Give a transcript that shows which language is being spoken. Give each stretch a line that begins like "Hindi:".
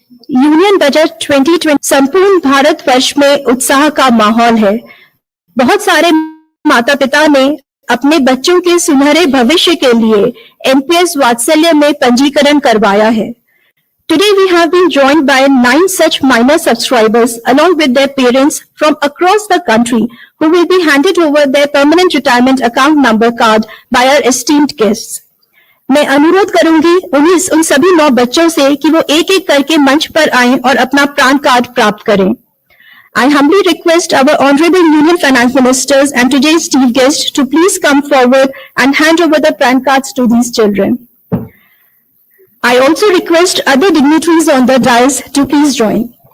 Hindi: Union budget 2020 संपूर्ण भारतवर्ष में उत्साह का माहौल है। बहुत सारे माता पिता ने अपने बच्चों के सुनहरे भविष्य के लिए एनपीएस वात्सल्य में पंजीकरण करवाया है।
English: Today we have been joined by 9 such minor subscribers along with their parents from across the country who will be handed over their permanent retirement account number card by our esteemed guests.
Hindi: मैं अनुरोध करूंगी उन सभी 9 बच्चों से कि वो एक एक करके मंच पर आएं और अपना प्राण कार्ड प्राप्त करें।
English: I humbly request our Honorable Union Finance Ministers and today's chief guest to please come forward and hand over the PRAN cards to these children. I also request other dignitaries on the dais to please join.